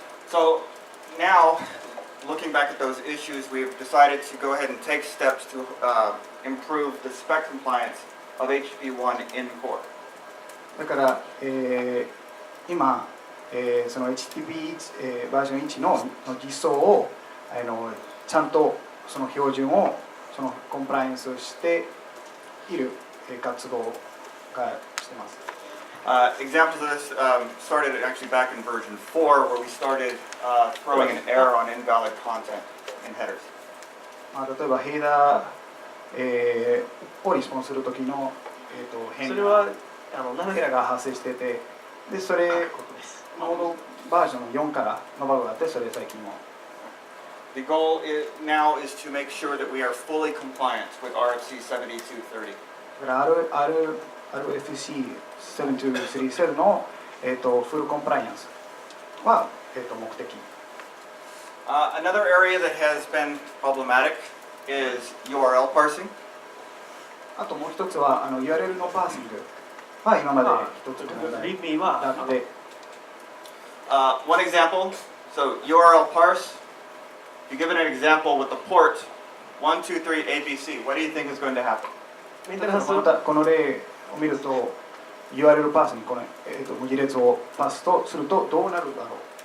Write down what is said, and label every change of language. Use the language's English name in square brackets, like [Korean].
[English] So now, looking back at those issues, we've decided to go ahead and take steps to improve the spec compliance of HTTP1 in core. [Japanese] だから、今、その HTTP、バージョン1の実装をちゃんとその標準をそのコンプライアンスしている活動がしてます。 [English] Examples of this started actually back in version 4, where we started throwing an error on invalid content in headers. [Japanese] 例えばヘダー、をリスポンスするときの、変なエラーが発生してて、でそれノードバージョン4からのバグがあって、それ最近も。 [English] The goal now is to make sure that we are fully compliant with RFC 7230. [Japanese] だからRFC 7237の、フルコンプライアンスは、目的。 [English] Another area that has been problematic is URL parsing. [Japanese] あともう一つはURL のパーシングは今まで一つの問題だって。 [English] One example, so URL parse, you give it an example with the port 123 ABC, what do you think is going to happen? [Japanese] この例を見ると URL パースにこの、文字列をパスとするとどうなるだろう。